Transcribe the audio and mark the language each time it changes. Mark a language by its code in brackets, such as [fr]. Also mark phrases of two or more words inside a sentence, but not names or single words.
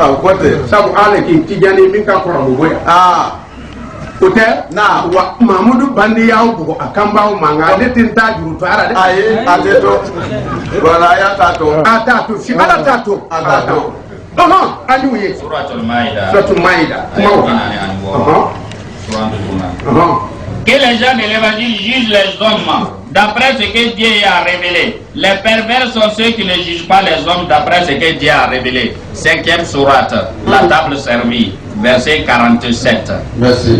[bm] ko ten sabu ala k'i tijani min ka kɔrɔ mɔgɔ ye o tɛ wa Mahamudu Bande y'aw bugɔ a kan b'aw ma nka ne tɛ n taa juru to ala dɛ ayi a tɛ to wala a y'a t'a to a t'a to fi ala t'a to a t'a to an y'u ye [ar] سورة المائدة [bm] Suratul Maïda kumaw kan [fr] Que les gens de l'évangile jugent les hommes d'après ce que Dieu a révélé. Les pervers sont ceux qui ne jugent pas les hommes d'après ce que Dieu a révélé. 5e sourate, la table servie, verset 47. merci